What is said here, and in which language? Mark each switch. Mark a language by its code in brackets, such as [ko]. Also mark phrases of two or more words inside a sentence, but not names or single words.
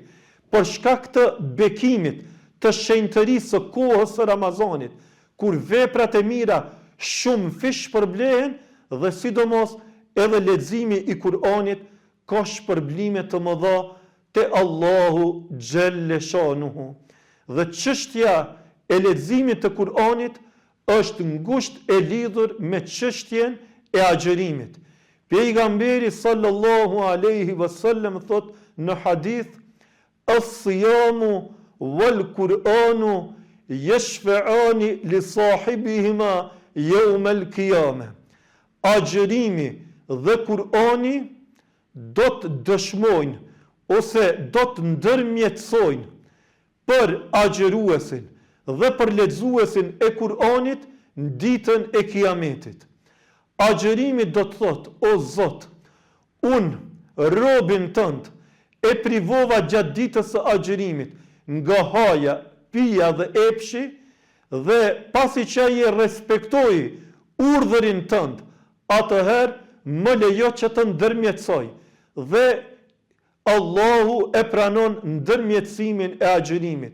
[sq] Për shkak të bekimit, të shenjtërisë së kohës së Ramazanit, kur veprat e mira shumë fish përblehen dhe sidomos edhe leximi i Kur'anit ka shpërblime të mëdha te Allahu [ar] جل شأنه. [sq] Dhe çështja e leximit të Kur'anit është ngushtë e lidhur me çështjen e agjërimit. Pejgamberi [ar] صلى الله عليه وسلم [sq] thot në hadith: [ar] "الصيام والقرآن يشفعان لصاحبهما يوم القيامة." [sq] Agjërimi dhe Kur'ani do të dëshmojnë ose do të ndërmjetësojnë për agjëruesin dhe për lexuesin e Kur'anit në ditën e Kiametit. Agjërimi do të thotë: o Zot, unë robin tënd e privova gjatë ditës së agjërimit nga haja, pija dhe epshi, dhe pasi që ai e respektoi urdhërin tënd, atëherë më lejo që të ndërmjetësoj dhe Allahu e pranon ndërmjetësimin e agjërimit.